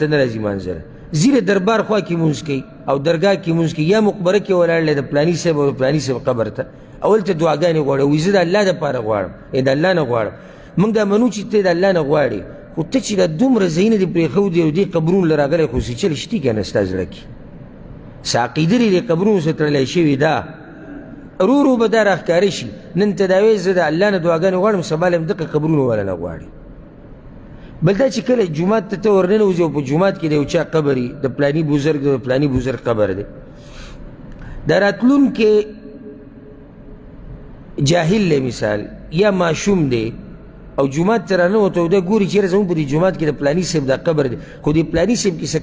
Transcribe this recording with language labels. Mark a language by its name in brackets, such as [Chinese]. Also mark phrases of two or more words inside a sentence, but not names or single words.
[Pashto] ته نه راځي مانځه، ځي د دربار خوا کې مونځ کوي، او درګاه کې مونځ کې یا مقبره کې ولاړ دی د پلاني صاحب او پلاني صاحب قبر ته اول ته دعاګانې غواړي وایي زه د الله دپاره غواړم د الله نه غواړم موږ دا منو چې ته د الله نه غواړې خو ته چې دا دومره ځایونه دې پرېښودي او دې قبرونو له راغلی خو سیچل شتي که نه ستا زړه کې څه عقیده دې قبرونو سره تړلی شوې ده رو رو به دا راښکاره شي نن ته دا وایې زه د الله نه دعاګانې غواړم سبا له همدغه قبرونو والا نه غواړي بل دا چې کله جومات ته ته ورننوځې او په جومات کې د یو چا قبر وي د پلاني بزرګ د پلاني بزرګ قبر دی دا راتلونکې جاهل دی مثال یا ماشوم دی او جومات ته راننوته او دا ګوري چېرې زموږ په دې جومات کې د پلاني صاحب دا قبر دی خو دې پلاني صاحب کې څه